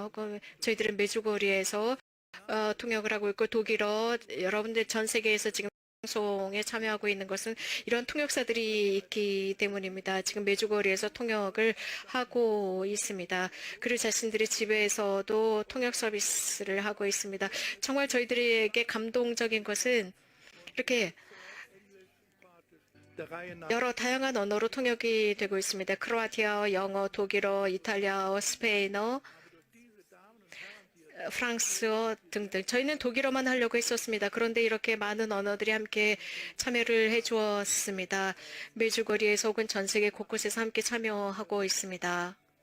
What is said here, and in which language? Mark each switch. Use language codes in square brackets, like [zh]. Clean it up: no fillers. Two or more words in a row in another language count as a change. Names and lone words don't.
[ko] 혹은 저희들은 메주거리에서 통역을 하고 있고, 독일어, 여러분들 전 세계에서 지금 방송에 참여하고 있는 것은 이런 통역사들이 있기 때문입니다. 지금 메주거리에서 통역을 하고 있습니다. 그리고 자신들의 집에서도 통역 서비스를 하고 있습니다. 정말 저희들에게 감동적인 것은 이렇게 [de] der Reihe nach [ko] 여러 다양한 언어로 통역이 되고 있습니다. 크로아티아어, 영어, 독일어, 이탈리아어, 스페인어, 프랑스어 등등. 저희는 독일어만 하려고 했었습니다. 그런데 이렇게 많은 언어들이 함께 참여를 해주었습니다. 메주거리에서 혹은 전 세계 곳곳에서 함께 참여하고 있습니다.